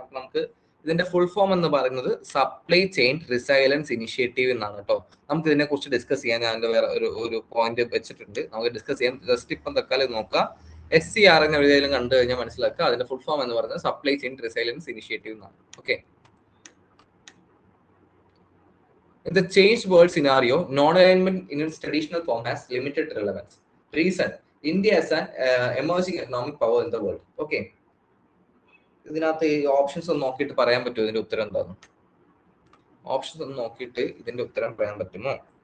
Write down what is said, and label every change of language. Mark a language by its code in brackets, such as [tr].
[ml] അപ്പൊ നമുക്ക് ഇതിന്റെ ഫുൾ ഫോം എന്ന് പറയുന്നത് സപ്ലൈ ചെയിൻ റിസൈലൻസ് ഇനിഷ്യേറ്റീവ് എന്നാണ് കേട്ടോ. നമുക്ക് ഇതിനെ കുറിച്ച് ഡിസ്കസ് ചെയ്യാൻ ഞാൻ വേറെ ഒരു പോയിന്റ് വെച്ചിട്ടുണ്ട്, നമുക്ക് ഡിസ്കസ് ചെയ്യാം. ജസ്റ്റ് ഇപ്പം തൽക്കാലം നോക്കാം. SCR എന്ന് എഴുതിയാലും കണ്ടു കഴിഞ്ഞാൽ മനസ്സിലാക്കുക. അതിന്റെ ഫുൾ ഫോം എന്ന് പറയുന്നത് സപ്ലൈ ചെയിൻ റിസൈലൻസ് ഇനിഷ്യേറ്റീവ് എന്നാണ്. [en] Okay, in the changed world scenario, non-alignment in its traditional form has limited relevance. Reason: India is an emerging economic power in the world. [ml] Okay, ഇതിനകത്ത് ഈ options ഒന്ന് നോക്കിയിട്ട് പറയാൻ പറ്റുമോ ഇതിന്റെ ഉത്തരം എന്താണ്? ഓപ്ഷൻസ് ഒന്ന് നോക്കിയിട്ട് ഇതിന്റെ ഉത്തരം പറയാൻ പറ്റുമോ?